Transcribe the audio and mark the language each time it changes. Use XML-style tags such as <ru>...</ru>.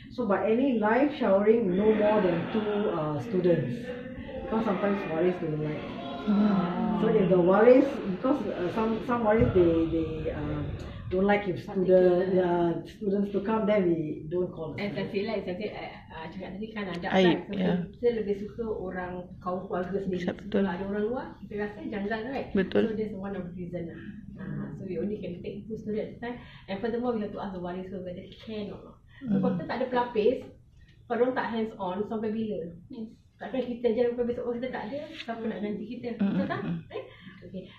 <en>So by any live showering, no more than 2 students, because sometimes waris don't like. So if the waris, because some waris they don't like if students to come, then we don't call them. As I feel like cakap tadi kan ada</en> <ms>Aib, kan. Kita lebih suka orang kaum keluarga sendiri. Betul. Kalau ada orang luar, kita rasa janggal, right? Betul.</ms> <en>So that's one of the reason lah. So we only can take 2 students at a time. And furthermore, we have to ask the waris whether they can or not.</en> <ms>So kalau kita tak ada pelapis, kalau orang tak hands on, sampai bila? Takkan kita je besok kita tak ada, siapa nak ganti kita? Betul tak? Right? Okay.</ms>